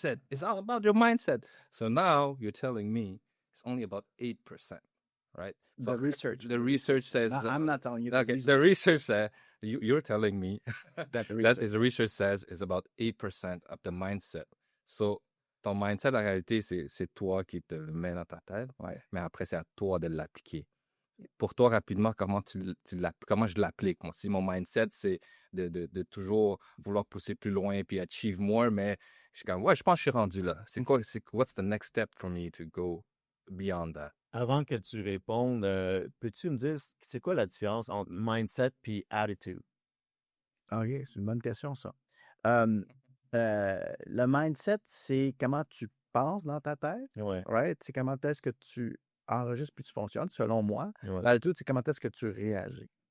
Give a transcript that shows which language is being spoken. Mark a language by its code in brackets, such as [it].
[en] It's all about your mindset. So now you're telling me it's only about 8%, right? So the research says... I'm not telling you. Okay, the research says, you're telling me the research says is about 8% of the mindset. [fr] So, ton mindset, en réalité, c'est toi qui te le mets dans ta tête, mais après, c'est à toi de l'appliquer. Pour toi, rapidement, comment je l'applique? Moi, si mon mindset, c'est de toujours vouloir pousser plus loin puis [en] achieve more, [fr] mais je suis comme, je pense que je suis rendu là. [en] What's the next step for me to go beyond that? [fr] Avant que tu répondes, peux-tu me dire, c'est quoi la différence entre mindset et attitude? OK, c'est une bonne question, ça. Le mindset, c'est comment tu penses dans ta tête. [en] Right? [fr] C'est comment est-ce que tu enregistres puis tu fonctionnes, selon moi. L'attitude, c'est comment est-ce que tu réagis.